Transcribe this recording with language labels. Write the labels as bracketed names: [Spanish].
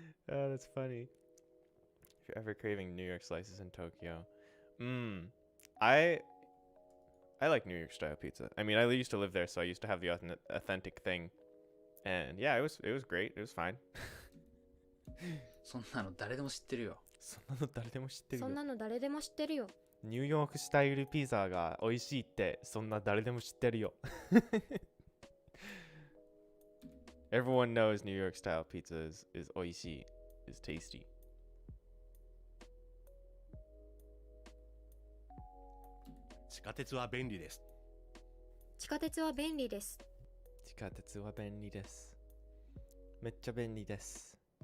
[English] Oh, that's funny. If you're ever craving New York slices in Tokyo. I like New York style pizza. I mean, I used to live there, so I used to have the authentic thing. And yeah, it was great. It was fine. [Japanese] そんなの誰でも知ってるよ。そんなの誰でも知ってるよ。そんなの誰でも知ってるよ。ニューヨークスタイルピザが美味しいってそんな誰でも知ってるよ。 [English] Everyone knows New York style pizza is 美味しい is tasty. [Japanese] 地下鉄は便利です。地下鉄は便利です。地下鉄は便利です。めっちゃ便利です。